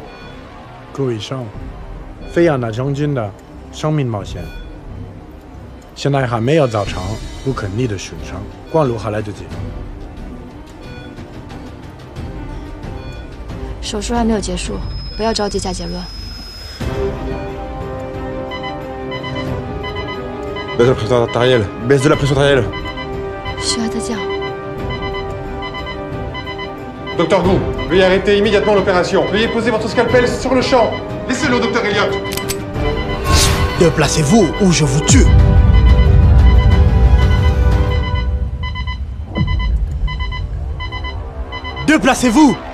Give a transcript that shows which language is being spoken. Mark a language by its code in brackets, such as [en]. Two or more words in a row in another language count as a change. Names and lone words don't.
[zh] 顾医生，非要拿将军的生命冒险。现在还没有造成不可逆的损伤，灌入还来得及。手术还没有结束，不要着急下结论。 [fr] Baisse la pression artérielle. Baisse de la pression artérielle. [zh] 需要再叫。 [fr] Docteur Gou, veuillez arrêter immédiatement l'opération. Veuillez poser votre scalpel sur le champ. Laissez-le, docteur Elliott. Déplacez-vous ou je vous tue. Déplacez-vous.